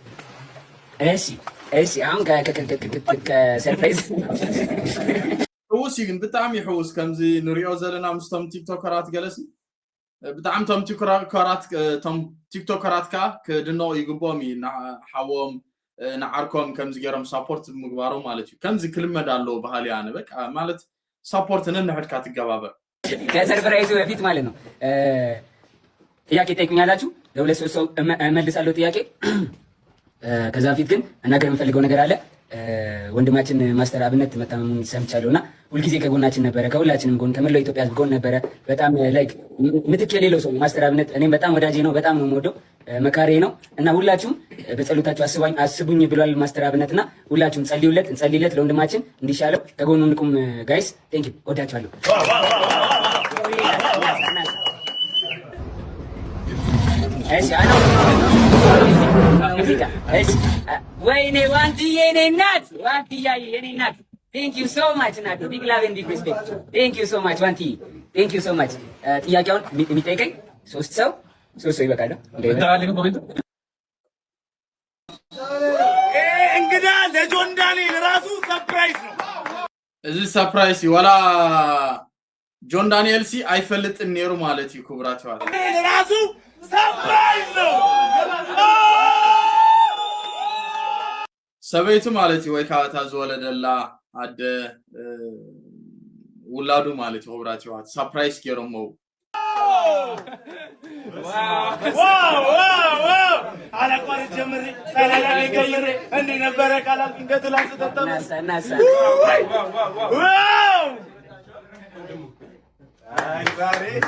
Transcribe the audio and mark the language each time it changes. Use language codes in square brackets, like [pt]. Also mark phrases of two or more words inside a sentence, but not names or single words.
[am] እሺ አሁን ከሰርፕራይዝ [ti] ሕውስ ግን ብጣዕሚ ሕውስ ከምዚ ንሪኦ ዘለና ምስቶም ቲክቶከራት ገለሲ ብጣዕሚ ቶም ቲክቶከራት ከዓ ክድነቑ ይግቦም እዩ ሓዎም ንዓርኮም ከምዚ ገይሮም ሳፖርት ምግባሮም ማለት እዩ ከምዚ ክልመድ ኣለዎ ባህሊ ኣነ በቃ ማለት ሳፖርት ነንሕድካ ትገባበር [am] ከሰርፕራይዙ በፊት ማለት ነው ጥያቄ ጠይቁኛላችሁ ለሁለት ሶስት ሰው እመልሳለሁ ጥያቄ ከዛ በፊት ግን እናገር የምፈልገው ነገር አለ ወንድማችን ማስተር አብነት መታመሙን ሰምቻለሁና ሁልጊዜ ከጎናችን ነበረ ከሁላችንም ጎን ከመላው ኢትዮጵያ ጎን ነበረ በጣም ላይክ ምትክ የሌለው ሰው ማስተር አብነት እኔም በጣም ወዳጄ ነው በጣም ነው የምወደው መካሬ ነው እና ሁላችሁም በጸሎታችሁ አስቡኝ ብሏል ማስተር አብነትና ሁላችሁም እንጸልይለት ለወንድማችን እንዲሻለው ከጎኑ እንቁም [en] guys thank you [am] ወዳችኋለሁ እሺ ወይኔ ዋንትዬ የኔ እናት ዋንትያዬ የኔ እናት [en] Thank you so much [am] እናት [en] big love and big respect Thank you so much [am] ዋንትዬ [en] Thank you so much [am] ጥያቄውን የሚጠይቀኝ ሶስት ሰው ይበቃል እንግዳ ለጆን ዳንኤል ራሱ ሰርፕራይዝ ነው [ti] እዚ ሰርፕራይዝ ወላ ጆን ዳንኤል ሲ አይፈልጥን ነሩ ማለት እዩ ክብራት ይዋል [am] ራሱ ሰርፕራይዝ ነው [ti] ሰበይቱ ማለት ወይ ካታ ዝወለደላ አደ ውላዱ ማለት ክብራት ይዋል ሰርፕራይዝ ገሮሞ ዋው አላቋሪ ጀምሪ ሰላላሊ ገይሬ እንዴ ነበረ ካላል እንገትላስ ተተም ናሳ [am] ዋው አይ ዛሬ